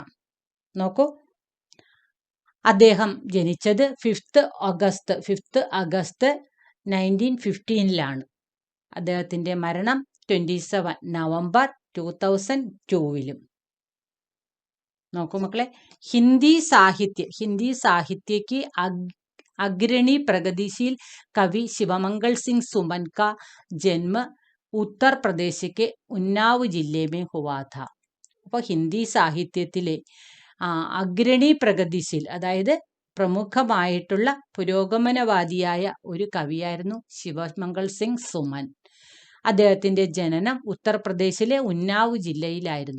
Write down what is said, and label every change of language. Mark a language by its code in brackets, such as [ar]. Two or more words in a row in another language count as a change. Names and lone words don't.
[ml] നോക്കൂ, അദ്ദേഹം ജനിച്ചത് 5th അഗസ്റ്റ് 1915 അദ്ദേഹത്തിന്റെ മരണം 27 നവംബർ 2002. നോക്കൂ മക്കളെ, ഹിന്ദി [hi] साहित्य की अग्रणी प्रगतिशील कवि शिवमंगल सिंह सुमन का जन्म उत्तर प्रदेश के उन्नाव जिले में हुआ था. [ml] അപ്പോൾ ഹിന്ദി സാഹിത്യത്തിലെ [hi] अग्रणी प्रगतिशील, [ml] അതായത് പ്രമുഖമായിട്ടുള്ള പുരോഗമനവാദിയായ ഒരു കവിയായിരുന്നു ശിവമംഗൾ സിംഗ് സുമൻ. അദ്ദേഹത്തിന്റെ ജനനം ഉത്തർപ്രദേശിലെ ഉന്നാവ് ജില്ലയിലായിരുന്നു.